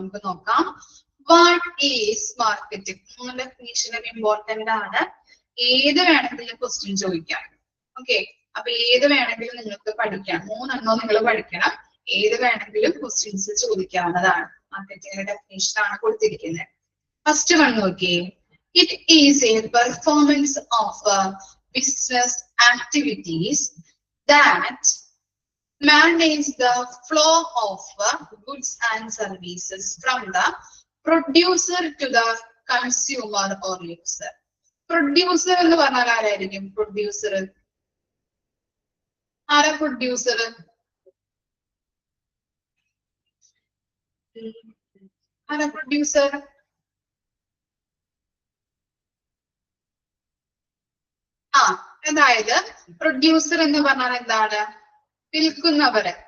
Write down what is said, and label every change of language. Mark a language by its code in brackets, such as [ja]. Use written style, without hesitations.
[ml] നമുക്ക് നോക്കാം. What is marketing? 3 ഡെഫിനിഷനും important ആണ്. ഏത് വേണമെങ്കിലും ക്വസ്റ്റ്യൻ ചോദിക്കാം. ഓക്കെ, അപ്പൊ ഏത് വേണമെങ്കിലും നിങ്ങൾക്ക് പഠിക്കാം. 3 എണ്ണം നിങ്ങൾ പഠിക്കണം. ഏത് വേണമെങ്കിലും ക്വസ്റ്റ്യൻസ് ചോദിക്കാവുന്നതാണ്. മാർക്കറ്റിംഗിന്റെ ഡെഫിനിഷൻ ആണ് കൊടുത്തിരിക്കുന്നത്. ഫസ്റ്റ് വൺ നോക്കിയേ. [en] It is a performance of business activities that manage the flow of goods and services from the producer to the consumer or user. [ml] Producer എന്ന് പറഞ്ഞാൽ ആരായിരിക്കും? പ്രൊഡ്യൂസർ ആരാ? പ്രൊഡ്യൂസർ ആരാ? പ്രൊഡ്യൂസർ അതായത് പ്രൊഡ്യൂസർ എന്ന് പറഞ്ഞാൽ എന്താണ്? വിൽക്കുന്നവര്.